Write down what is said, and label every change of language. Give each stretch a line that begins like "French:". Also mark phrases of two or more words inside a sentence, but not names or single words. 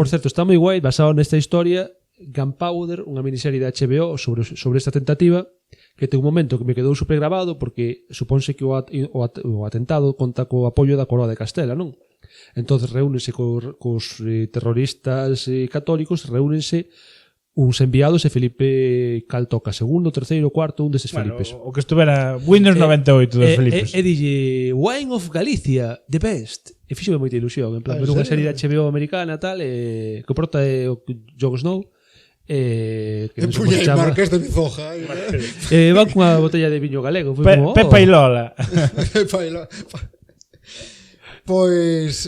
Galician: Por certo, está moi guai, basado nesta historia, Gunpowder, unha miniserie de HBO sobre esta tentativa, que ten un momento que me quedou super grabado porque supónse que o atentado conta co apoio da coroa de Castela, non? Entonces reúnense cos terroristas católicos, reúnense uns enviados e Felipe cal toca segundo, terceiro, cuarto, un destes Felipes. O que estuvera Windows 98 dos Felipes. E dille
English: Wine of Galicia, the best.
Galician: E fíxome moita ilusión, en plan, ver unha serie de HBO americana tal, que o prota é o Jon Snow, que non sei como se chama. Marcas de Mizoja. Van cunha botella de viño galego. Pepa e Lola. Pepa e Lola. Pois